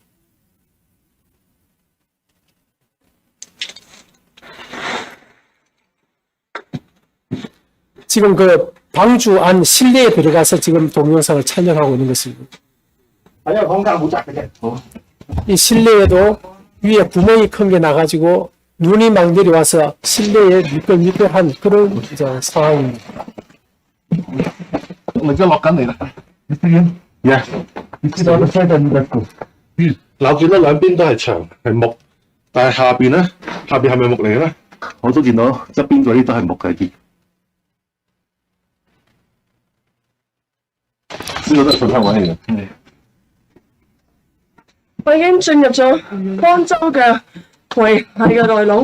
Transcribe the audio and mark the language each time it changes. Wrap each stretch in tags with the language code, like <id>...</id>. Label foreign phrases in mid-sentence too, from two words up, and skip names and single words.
<ko>지금 그 방주 안 실내에 들어가서 지금 동영상을 촬영하고 있는 것입니다. 이 실내에도 위에 구멍이 큰 게 나가지고 눈이 막 내려와서 실내에 미끌미끌한 그런 이제 상황입니다.</ko> <vi>mình cứ lọt cánh này nè. Dạ.</vi> <yue>Lão 見到兩邊都係牆，係木，但係下邊係咪木嚟嘅咧？我都見到側邊嗰啲都係木嘅啲。呢個都係水坑位嚟嘅。我已經進入咗江州嘅維系嘅內籠。</yue>